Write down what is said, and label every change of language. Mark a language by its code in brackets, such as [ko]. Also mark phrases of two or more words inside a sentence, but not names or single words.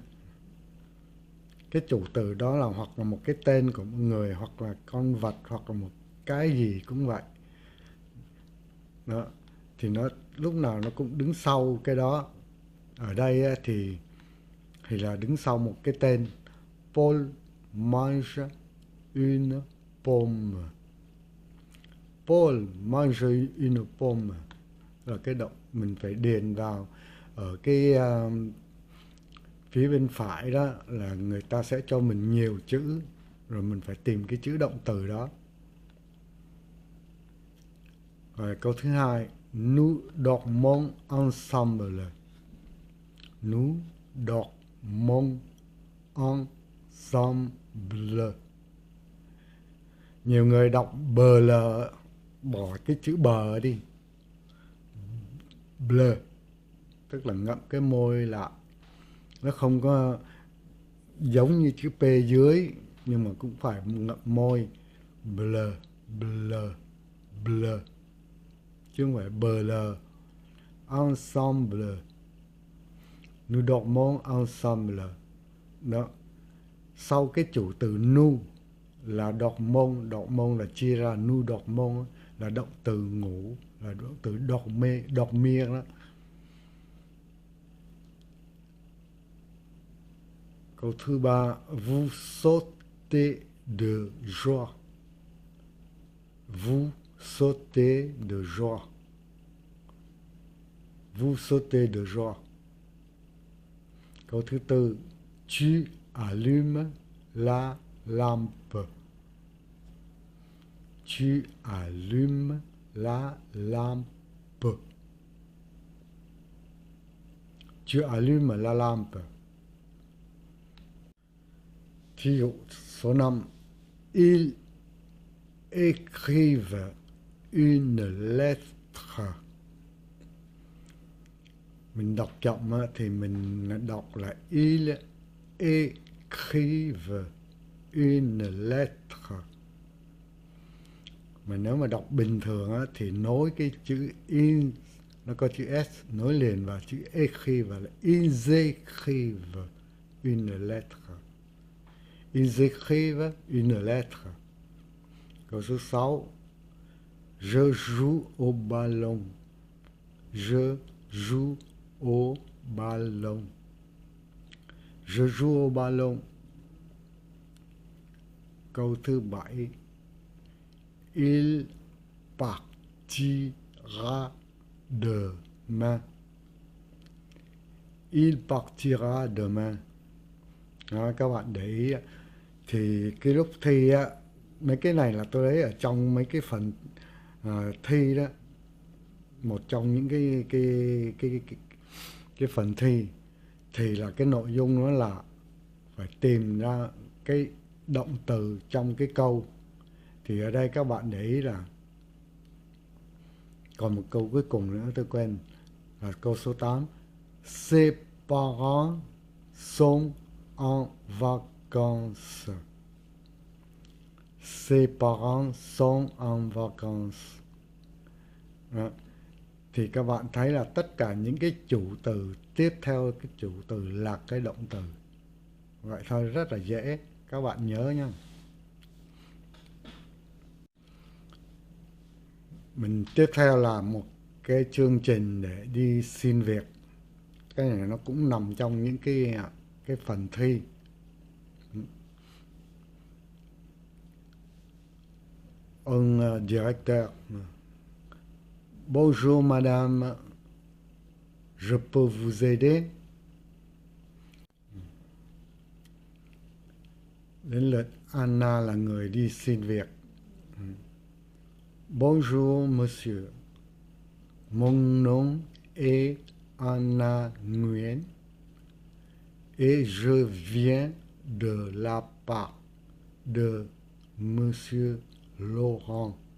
[vi] Cái chủ từ đó là hoặc là một cái tên của một người, hoặc là con vật, hoặc là một cái gì cũng vậy đó. Thì nó lúc nào nó cũng đứng sau cái đó. Ở đây á, thì là đứng sau một cái tên. [fr] Paul mange une pomme. Paul mange une pomme [vi] là cái động mình phải điền vào ở cái phía bên phải đó, là người ta sẽ cho mình nhiều chữ, rồi mình phải tìm cái chữ động từ đó. Rồi câu thứ hai: [fr] Nous dormons ensemble. Nous dormons ensemble. [vi] Nhiều người đọc bờ lờ, bỏ cái chữ bờ đi. Bleu, tức là ngậm cái môi lại. Nó không có giống như chữ P dưới, nhưng mà cũng phải ngậm môi. [fr] Bleu, bleu, bleu, [vi] chứ không phải bờ lờ. [fr] Ensemble. Nous dormons ensemble. [vi] Đó. Sau cái chủ từ nous là dormons. Dormons là chia ra. [fr] Nous dormons [vi] là động từ ngủ, là động từ [fr] dormir, dormir [vi] đó. Câu thứ ba: [fr] Vous sautez de joie. Vous sautez de joie. Vous sautez de joie. [vi] Câu thứ tư: [fr] Tu allumes la lampe. Tu allumes la lampe. Tu allumes la lampe. [vi] Thí dụ số 5: [fr] Ils écrivent une lettre. [vi] Mình đọc chậm thì mình đọc là [fr] Ils écrivent une lettre. [vi] Mà nếu mà đọc bình thường thì nối cái chữ in, nó có chữ S nối liền vào chữ écrivent là [fr] Ils écrivent une lettre. Ils écrivent une lettre. [vi] Câu số 6: [fr] Je joue au ballon. Je joue au ballon. Je joue au ballon. [vi] Câu thứ 7: [fr] Il partira demain. Il partira demain. [vi] Đó, các bạn để ý thì cái lúc thi á, mấy cái này là tôi lấy ở trong mấy cái phần thi đó. Một trong những cái phần thi thì là cái nội dung nó là phải tìm ra cái động từ trong cái câu. Thì ở đây các bạn để ý là còn một câu cuối cùng nữa tôi quên, là câu số 8: [fr] Ses parents sont en vacances. Ses parents sont en vacances. [vi] Đó. thì các bạn thấy là tất cả những cái chủ từ tiếp theo cái chủ từ là cái động từ. Vậy thôi, rất là dễ, các bạn nhớ nhé. Mình tiếp theo là một cái chương trình để đi xin việc. Cái này nó cũng nằm trong những cái phần thi. [fr] Un directeur. Bonjour madame, je peux vous aider? [vi] Đến lượt Anna là người đi xin việc. [fr] Bonjour monsieur, mon nom est Anna Nguyen et je viens de la part de monsieur Laurent.